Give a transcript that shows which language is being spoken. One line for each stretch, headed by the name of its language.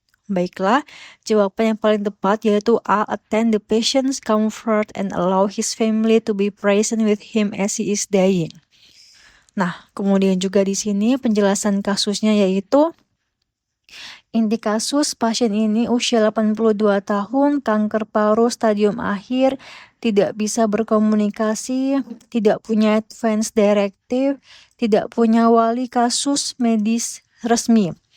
Indonesian: Baiklah, jawaban yang paling tepat yaitu A.
English: Attend the patient's comfort and allow his family to be present with him as he is dying.
Indonesian: Nah, kemudian juga di sini penjelasan kasusnya yaitu inti kasus pasien ini usia 82 tahun, kanker paru stadium akhir, tidak bisa berkomunikasi, tidak punya advance directive, tidak punya wali kasus medis resmi.